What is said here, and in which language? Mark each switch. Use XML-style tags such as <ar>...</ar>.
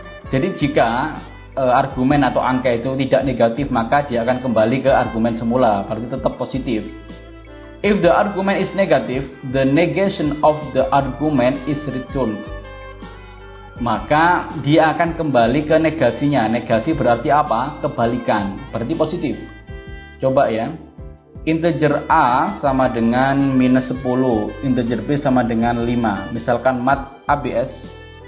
<id>Jadi jika argumen atau angka itu tidak negatif, maka dia akan kembali ke argumen semula, berarti tetap positif.</id> <en>If the argument is negative, the negation of the argument is returned.</en> <id>Maka dia akan kembali ke negasinya. Negasi berarti apa? Kebalikan, berarti positif. Coba ya. Integer A sama dengan minus 10, integer B sama dengan 5. Misalkan mat ABS.</id>